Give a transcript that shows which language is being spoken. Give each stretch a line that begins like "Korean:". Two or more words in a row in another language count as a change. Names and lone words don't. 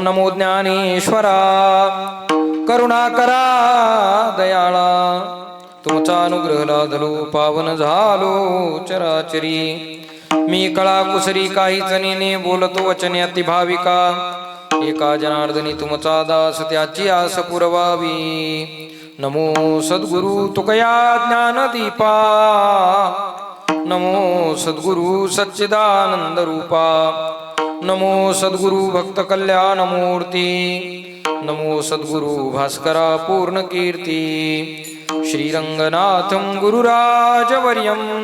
Marathi: नमो ज्ञानेश्वरा करुणाकरा दयाळा तुमचा अनुग्रह लादलो पावन झालो चराचरी मी कळा कुसरी काही जणीने बोलतो वचने अतिभाविका एका जनार्दनी तुमचा दास त्याची आस पुरवावी नमो सद्गुरु तुकया ज्ञानदीपा नमो सद्गुरु सच्चिदानंद रूपा नमो सद्गुरु भक्त कल्याण मूर्ती नमो सद्गुरु भास्करा पूर्ण कीर्ती
Sanskrit: श्रीरंगनाथं गुरुराजवर्यं